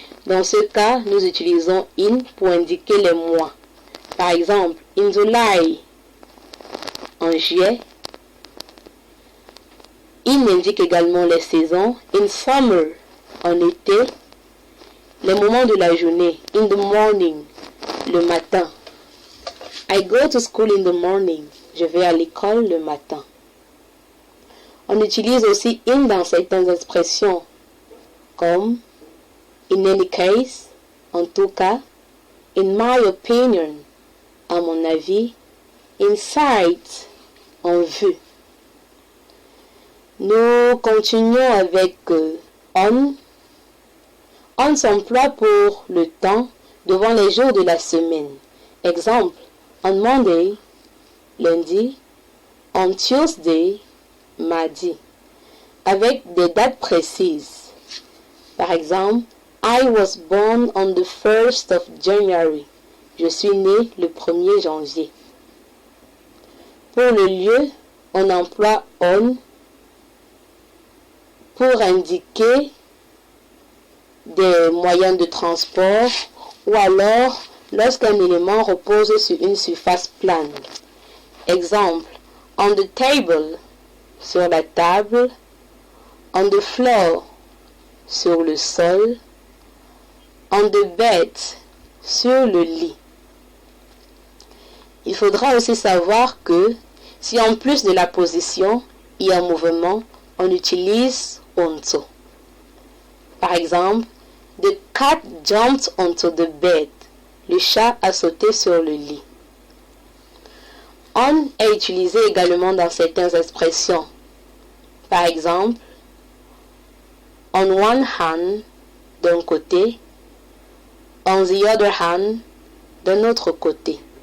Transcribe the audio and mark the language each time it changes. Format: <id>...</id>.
<fr>Dans ce cas, nous utilisons in pour indiquer les mois. Par exemple,</fr> <en>in July,</en> <fr>en juillet. In indique également les saisons.</fr> <en>In summer,</en> <fr>en été. Les moments de la journée.</fr> <en>In the morning,</en> <fr>le matin.</fr> <en>I go to school in the morning.</en> <fr>Je vais à l'école le matin. On utilise aussi in dans certaines expressions, comme</fr> <en>in any case,</en> <fr>en tout cas,</fr> <en>in my opinion,</en> <fr>à mon avis,</fr> <en>in sight,</en> <fr>en vue. Nous continuons avec on. On s'emploie pour le temps devant les jours de la semaine. Exemple,</fr> <en>on Monday,</en> <fr>lundi,</fr> <en>on Tuesday,</en> <fr>mardi, avec des dates précises. Par exemple,</fr> <en>I was born on the 1st of January.</en> <fr>Je suis né le 1er janvier. Pour le lieu, on emploie on pour indiquer des moyens de transport ou alors lorsqu'un élément repose sur une surface plane. Exemple,</fr> <en>on the table,</en> <fr>sur la table.</fr> <en>On the floor,</en> <fr>sur le sol.</fr> <en>On the bed,</en> <fr>sur le lit. Il faudra aussi savoir que si en plus de la position il y a un mouvement, on utilise onto. Par exemple,</fr> <en>the cat jumped onto the bed.</en> <fr>Le chat a sauté sur le lit. On est utilisé également dans certaines expressions. Par exemple,</fr> <en>on one hand,</en> <fr>d'un côté,</fr> <en>on the other hand,</en> <fr>d'un autre côté.</fr>